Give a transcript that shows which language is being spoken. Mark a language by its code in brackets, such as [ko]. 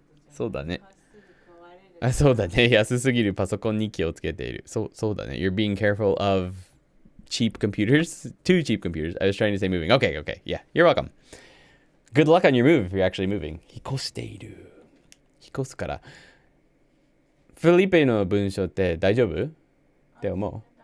[ja] そうだね。そうだね。安すぎるパソコンに気をつけている。そうだね。 [en] You're being careful of cheap computers? Too cheap computers. I was trying to say moving. Okay. Yeah, you're welcome. Good luck on your move if you're actually moving. [ja] 引っ越している。引っ越すから。フィリピンの文章って大丈夫って思う？